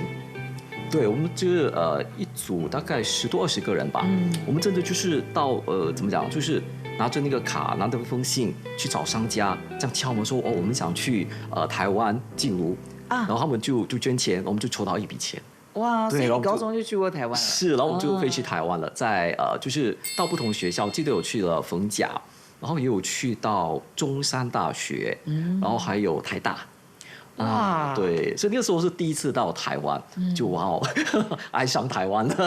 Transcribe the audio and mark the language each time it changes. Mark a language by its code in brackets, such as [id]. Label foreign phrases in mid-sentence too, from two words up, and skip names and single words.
[zh] 對，我們就是一組大概10多20個人吧。我們真的就是到怎麼講，就是拿着那個卡，拿着封信去找商家，這樣敲門說哦，我們想去台灣靜茹啊，然後他們就捐錢，我們就籌到一筆錢。哇，所以对然后就你高中就去过台湾了？是，然后我们就飞去台湾了，在就是到不同学校，记得有去了逢甲，然后也有去到中山大学，然后还有台大。哇，对，所以那个时候是第一次到台湾，就哇哦，爱上台湾了。